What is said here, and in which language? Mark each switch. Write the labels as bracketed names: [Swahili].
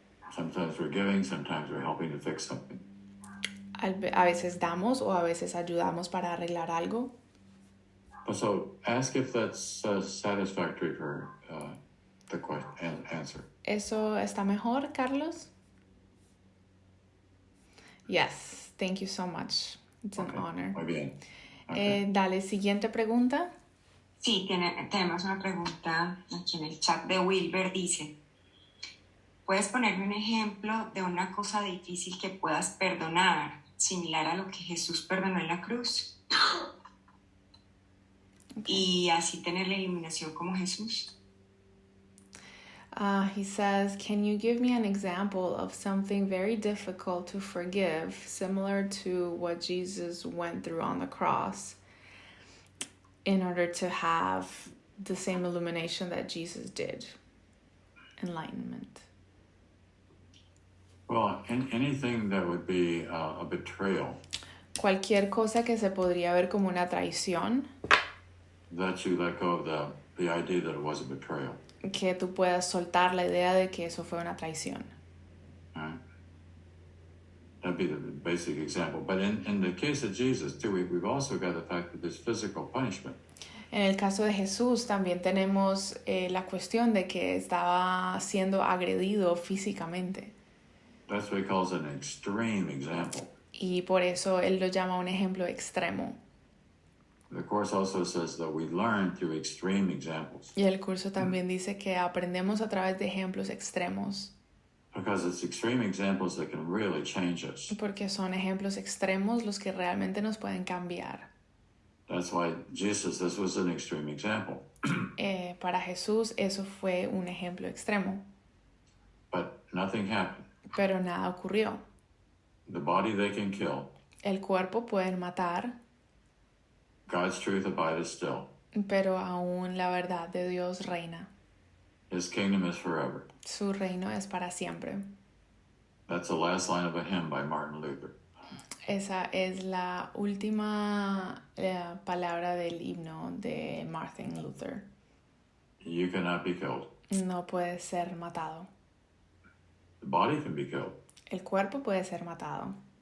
[English] Sometimes we're giving, sometimes we're helping to fix something. [Spanish] A veces damos o a veces ayudamos para arreglar algo. [English] So ask if that's satisfactory for the answer. [Spanish] ¿Eso está mejor, Carlos? [English] Yes, thank you so much. It's an honor. [Spanish] Muy bien. Okay. Dale, siguiente pregunta. Sí, tenemos una pregunta aquí en el chat de Wilber. Dice, ¿puedes ponerme un ejemplo de una cosa difícil que puedas perdonar, similar a lo que Jesús perdonó en la cruz? Okay. Y así tener la iluminación como Jesús. [English] He says, can you give me an example of something very difficult to forgive, similar to what Jesus went through on the cross, in order to have the same illumination that Jesus did? Enlightenment. Well, anything that would be a betrayal. [Spanish] Cualquier cosa que se podría ver como una traición. [English] That you let go of the idea that it was a betrayal. [Spanish] Que tú puedas soltar la idea de que eso fue una traición. [English] That'd be the basic example. But in the case of Jesus, too, we've also got the fact that there's physical punishment. [Spanish] En el caso de Jesús también tenemos la cuestión de que estaba siendo agredido físicamente. [English] That's what he calls an extreme example. [Spanish] Y por eso él lo llama un ejemplo extremo. [English] The course also says that we learn through extreme examples. [Spanish] Y el curso también dice que aprendemos a través de ejemplos extremos. [English] Because it's extreme examples that can really change us. [Spanish] Porque son ejemplos extremos los que realmente nos pueden cambiar. [English] That's why Jesus, this was an extreme example. [Spanish] Para Jesús eso fue un ejemplo extremo. [English] But nothing happened. [Spanish] Pero nada ocurrió. [English] The body they can kill. [Spanish] El cuerpo pueden matar. [English] God's truth abideth still. [Spanish] Pero aún la verdad de Dios reina. [English] His kingdom is forever. [Spanish] Su reino es para siempre. [English] That's the last line of a hymn by Martin Luther. [Spanish] Esa es la última palabra del himno de Martin Luther. [English] You cannot be killed. [Spanish] No puede ser matado. [English] The body can be killed. [Spanish] El cuerpo puede ser matado.